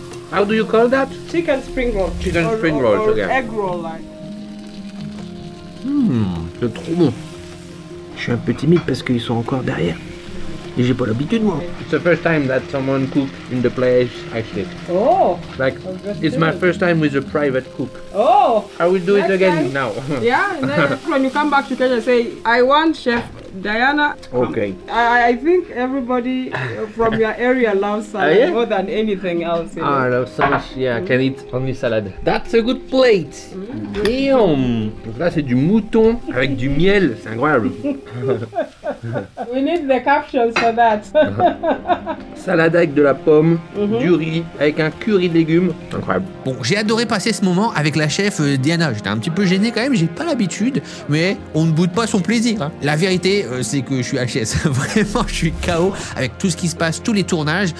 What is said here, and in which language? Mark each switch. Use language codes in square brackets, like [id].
[en] How do you call that? Chicken spring roll. Chicken spring roll, or egg roll like. [fr] C'est trop bon. Je suis un peu timide parce qu'ils sont encore derrière. Et j'ai pas l'habitude moi. [en] It's the first time that someone cook in the place actually. Oh. Like it's my first time with a private cook. Oh. I will do it again time. now. Yeah, and then when you come back to Kenya, say I want Chef Diana. Okay. I think everybody from your area loves salad yeah? more than anything else. I love so much. Yeah, I can eat only salad. That's a good plate. Damn. [fr] Donc là c'est du mouton avec du miel, c'est incroyable. [en] We need the captions for that. [fr] Salade avec de la pomme, du riz, avec un curry de légumes, incroyable. Bon, j'ai adoré passer ce moment avec la chef Diana. J'étais un petit peu gêné quand même, j'ai pas l'habitude, mais on ne boude pas son plaisir. Hein. La vérité, c'est que je suis HS. Vraiment, je suis KO avec tout ce qui se passe, tous les tournages.